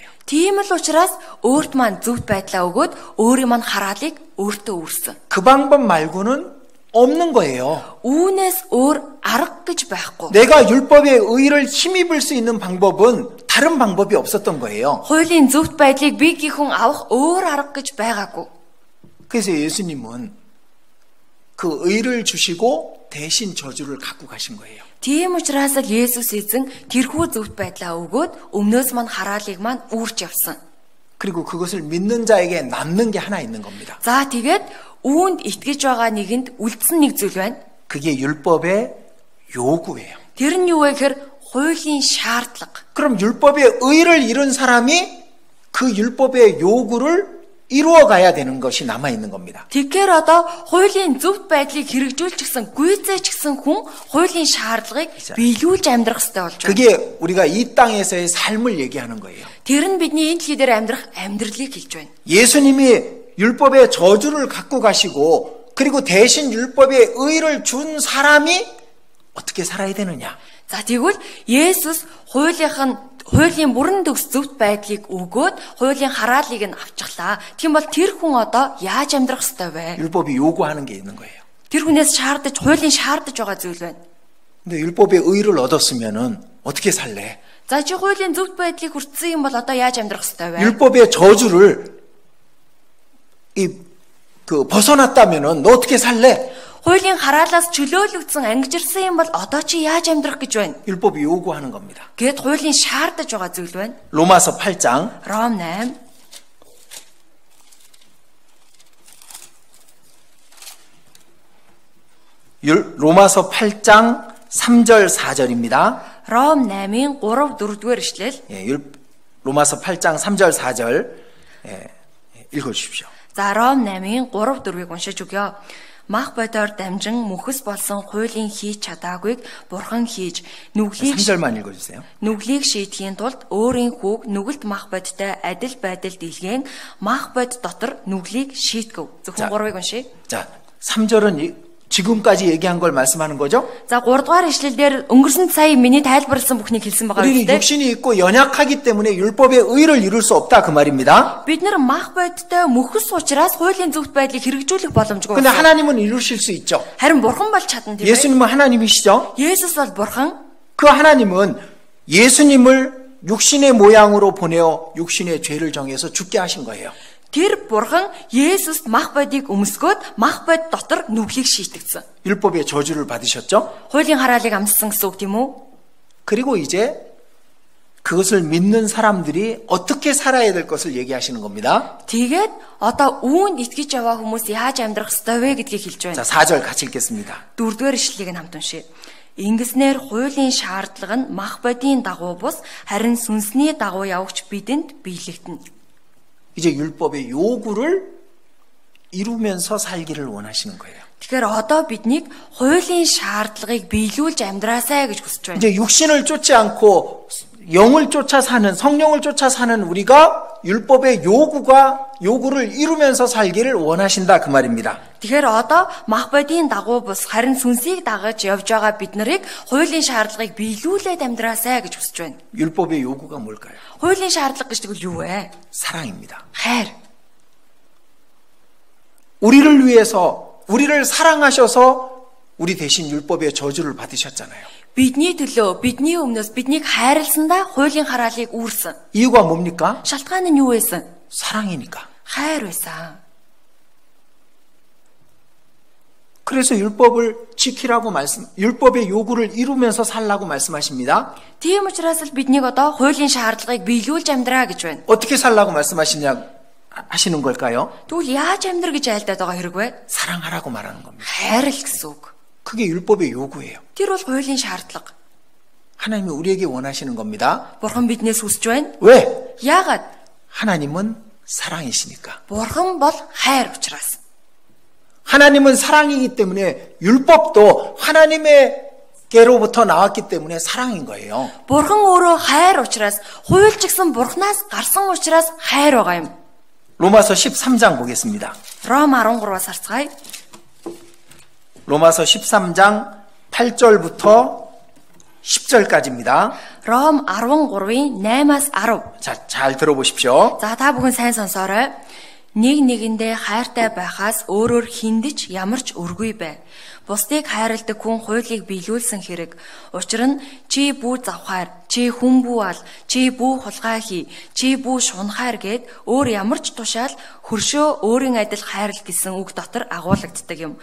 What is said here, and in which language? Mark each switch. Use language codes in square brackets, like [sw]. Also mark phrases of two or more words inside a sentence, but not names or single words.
[mn] Тийм л учраас өөрт маань зөвхт байдлаа өгөөд өөрийн маань хараалыг өөртөө өрсөн. [ko] 그 방법 말고는 없는 거예요. [mn] Үүнээс өөр арга гэж байхгүй. [ko] 내가 율법의 의를 힘입을 수 있는 방법은 다른 방법이 없었던 거예요. [mn] Хуулийн зөвхт байдлыг би гихүн авах өөр арга гэж байгаагүй. [ko] 그래서 예수님은 그 의를 주시고 대신 저주를 갖고 가신 거예요. [mn] Тийм учраас л Есүс эзэн тэрхүү зөвхт байдлаа өгөөд өмнөөс мань хараалыг мань үүрч явсан. [ko] 그리고 그것을 믿는 자에게 남는 게 하나 있는 겁니다. [mn] За тэгээд үүнд итгэж байгаа нэгэнд үлдсэн нэг зүйл байна. [ko] 그게 율법의 요구예요. [mn] Тэр нь юу вэ гэхээр хуулийн шаардлага. [ko] 그럼 율법의 의를 이룬 사람이 그 율법의 요구를 이루어 가야 되는 것이 남아 있는 겁니다. [mn] Тэгэхээр одоо хуулийн зөвхт байдлыг хэрэгжүүлчихсэн гүйцээчихсэн хүн хуулийн шаардлагыг биелүүлж амьдрах ёстой болж байна. [ko] 그게 우리가 이 땅에서의 삶을 얘기하는 거예요. [mn] Тэр нь бидний энэ дэлхий дээр амьдрах амьдралыг хэлж байна. [ko] 예수님이 율법의 저주를 갖고 가시고 그리고 대신 율법의 의를 준 사람이 어떻게 살아야 되느냐? [mn] За тэгвэл Есүс хуулийн бүрэн төгс зөвхт байдлыг өгөөд хуулийн хараалыг нь авчихлаа. Тийм бол тэр хүн одоо яаж амьдрах ёстой вэ? [ko] 율법이 요구하는 게 있는 거예요. [mn] Тэр хүнээс хуулийн шаардаж байгаа зүйл байна. [ko] 근데 율법의 의를 얻었으면은 어떻게 살래? [mn] За чи хуулийн зөвхт байдлыг хүртсэн юм бол одоо яаж амьдрах ёстой вэ? [ko] 율법의 저주를 벗어났다면은 너 어떻게 살래? [mn] хуулийн хараалаас чөлөөлөгдсөн ангижирсан юм бол одоо чи яаж амьдрах гэж байна? [ko] 율법이 요구하는 겁니다. [mn] Гэт хуулийн шаардаж байгаа зүйл байна. [ko] 로마서 8장 [mn] Ром 8 [ko] 로마서 8장 3절 4절입니다. [mn] Ром 8-ийн 3, 4-р ишлэл. [ko] 로마서 8장 3절 4절 읽어 주십시오. [mn] За Ром 8-ийн 3, 4-ыг уншиж өгье. Мах бодоор дамжин мөхөс болсон хуулийн хийж чадаагүйг бурхан хийж [ko] 3절만 읽어 주세요. [mn] нүглийг шийдэхийн тулд өөрийн хүүг нүгэлт мах бодтой адил байдал дэлгээн мах бод дотор нүглийг шийтгэв. Зөвхөн 3-ыг уншия. [ko] 자, 3절은 지금까지 얘기한 걸 말씀하는 거죠? [mn] За 3 дугаар ишлэлдэр өнгөрсөн сая миний тайлбарласан бүхнийг хэлсэн байгаа [ko] 우리는 [mn] үстэй. [ko] 육신이 있고 연약하기 때문에 율법의 의를 이룰 수 없다 그 말입니다. [mn] Бид нар мах бодтой мөхөс учраас хуулийн зөвхт байдлыг хэрэгжүүлэх боломжгүй. [ko] 근데 하나님은 이루실 수 있죠. [mn] Харин бурхан бол чадна тийм ээ. [ko] 예수님은 하나님이시죠? [mn] Есүс бол бурхан. [ko] 그 하나님은 예수님을 육신의 모양으로 보내어 육신의 죄를 정해서 죽게 하신 거예요. [mn] Тэр бурхан Есүст мах бодыг өмсгөөд мах бод дотор нүглийг шийтгцэн. [ko] 율법의 저주를 받으셨죠? [mn] Хуулийн хараалыг амссан гэсэн үг тийм үү? [ko] 그리고 이제 그것을 믿는 사람들이 어떻게 살아야 될 것을 얘기하시는 겁니다. [mn] Тэгээд одоо үүнд итгэж яваа хүмүүс яаж амьдрах ёстой вэ гэдгийг хэлж [ko] 자, [mn] байна. [ko] 4절 같이 읽겠습니다. [mn] 4-р ишлэлийг нь хамт уншъя. Ингэснээр хуулийн шаардлага нь мах бодийн дагуу бус харин сүнсний дагуу явагч бидэнд биелэгдэнэ. [ko] 이제 율법의 요구를 이루면서 살기를 원하시는 거예요. [mn] Тэгэхээр одоо биднийг хуулийн шаардлагыг биелүүлж амьдраасай гэж хүсэж байна. [ko] 이제 육신을 쫓지 않고 영을 쫓아 사는 성령을 쫓아 사는 우리가 율법의 요구를 이루면서 살기를 원하신다 그 말입니다. [mn] Тэгэхээр одоо мах бодийн дагуу бус харин сүнсийг дагаж явж байгаа бид нарыг хуулийн шаардлагыг биелүүлээд амьдраасай гэж хүсэж байна. [ko] 율법의 요구가 뭘까요? [mn] хуулийн шаардлага гэж тэгвэл юу вэ? [ko] 사랑입니다. [mn] хайр. [ko] 우리를 위해서 우리를 사랑하셔서 우리 대신 율법의 저주를 받으셨잖아요. [mn] Бидний төлөө, бидний өмнөөс биднийг хайрласандаа хуулийн хараалыг үүрсэн. [ko] 이유가 뭡니까? [mn] Шалтгаан нь юу байсан? [ko] 사랑이니까. [mn] хайр байсан. [ko] 그래서 율법의 요구를 이루면서 살라고 말씀하십니다. [mn] Тийм учраас л биднийг одоо хуулийн шаардлагыг биелүүлж амьдраа гэж байна. [ko] 어떻게 살라고 하시는 걸까요? [mn] Тэгвэл яаж амьдрах гэж айлдаад байгаа хэрэг вэ? [ko] 사랑하라고 말하는 겁니다. [mn] хайрл гэсэн үг. [ko] 그게 율법의 요구예요. [mn] Тэр бол хуулийн шаардлага. [ko] 하나님이 우리에게 원하시는 겁니다. [mn] Бурхан биднээс хүсэж байна. [ko] 왜? [mn] Яагаад? [ko] 하나님은 사랑이시니까. [mn] Бурхан бол хайр учраас. [ko] 하나님은 사랑이기 때문에 율법도 하나님의께로부터 나왔기 때문에 사랑인 거예요. [mn] Бурхан өөрөө хайр учраас, хууль ч гэсэн Бурханаас гарсан учраас хайр байгаа юм. [ko] 로마서 13장 보겠습니다. [mn] Ром 13-аас харцгаая. [ko] 로마서 13장 8절부터 10절까지입니다. [mn] Ром 13-ийн 8-аас 10. [ko] 자, 잘 들어보십시오. [mn] За та бүхэн сайн сонсоорой. Нэг нэгэндээ хайртай байхаас өөрөөр хиндэж ямар ч өргүй бай. Бусдыг хайрладаг хүн хуулийг биелүүлсэн хэрэг. Учир нь чи бүү завхаар, чи хүн бүү ал, чи бүү хулгай хий, чи бүү шунхаар гэд өөр ямар ч тушаал хөршөө өөрийн адил хайрл гэсэн үг дотор агуулгаддаг юм.